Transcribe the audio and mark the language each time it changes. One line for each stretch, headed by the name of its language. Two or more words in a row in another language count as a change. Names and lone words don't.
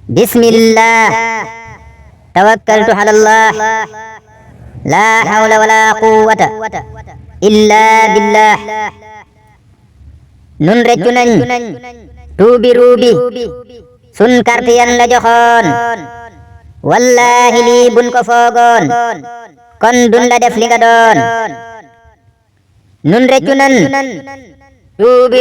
Arabic: بسم الله توكلت على الله لا حول ولا قوة إلا بالله
Wolof: nun reccu nañ tuubi ruubi sun carte yan la joxoon wallahi lii buñ ko foogoon kon dun la def li nga doon nun reccu nañ tuubi